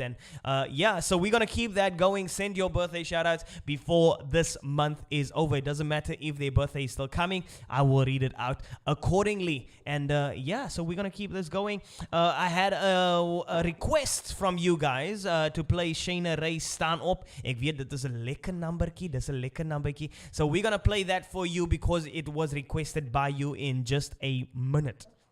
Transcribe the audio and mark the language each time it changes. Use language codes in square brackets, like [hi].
[en] And so we're going to keep that going. Send your birthday shout-outs before this month is over. It doesn't matter if their birthday is still coming. I will read it out accordingly. And so we're going to keep this going. I had a request from you guys to play Shayna Ray Staan Op. [af] Ek weet dit is 'n lekker numbertjie. [en] So we're gonna play that for you because it was requested by you in just a minute.